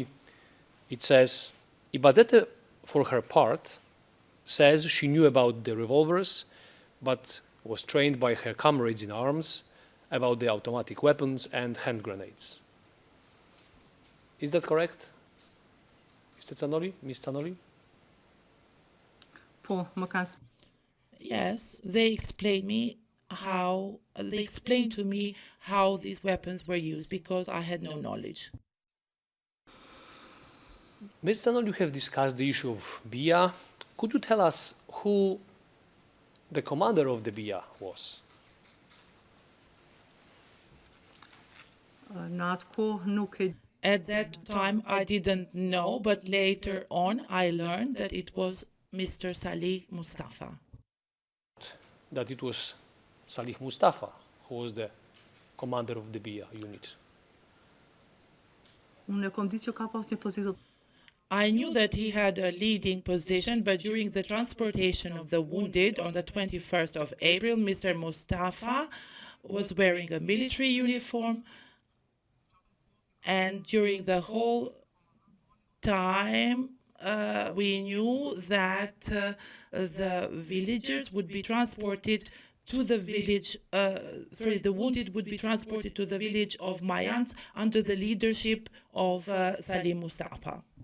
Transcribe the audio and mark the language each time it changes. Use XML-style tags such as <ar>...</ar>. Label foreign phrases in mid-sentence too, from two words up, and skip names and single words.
<en>It says, Ibadete, for her part, says she knew about the revolvers, but was trained by her comrades in arms about the automatic weapons and hand grenades. Is that correct? Mr. Zanoli? Ms. Zanoli?</en> <sq>Po, më kanë</sq> <en>Yes, they explained to me how these weapons were used because I had no knowledge. Ms. Zanoli, you have discussed the issue of BIA. Could you tell us who the commander of the BIA was?</en> <sq>në atë kohë nuk e</sq> <en>At that time, I didn't know, but later on, I learned that it was Mr. Salih Mustafa. That it was Salih Mustafa who was the commander of the BIA unit.</en> <sq>unë e kom ditë që ka pas një pozitë.</sq> <en>I knew that he had a leading position, but during the transportation of the wounded on the 21st of April, Mr. Mustafa was wearing a military uniform, and during the whole time, we knew that the villagers would be transported to the village, the wounded would be transported to the village of Mayans under the leadership of Salih Mustafa.</en>